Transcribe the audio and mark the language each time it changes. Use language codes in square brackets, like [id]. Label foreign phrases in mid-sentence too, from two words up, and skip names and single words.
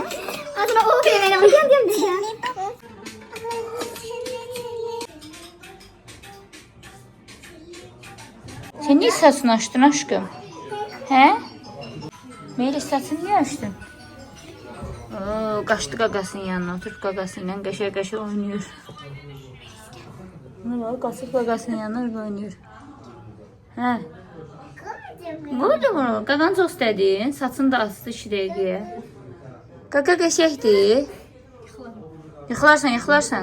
[tr] Adına o bile benim. Gel. Sen niye saçını açtın aşkım? He? Melis saçını niye açtın? Oo, [az] qaçdı qaqasının yanına, oturub qaqasıyla qəşə oynuyor. [tr] Ne var? [az] Qaçıb qaqasının yanına oynuyor. Hə? Qoydu bunu. Qaqanı çox istədin. Saçını da asdı 2 dəqiqəyə. Qaqa qəşəkdir. Yıxılarsan.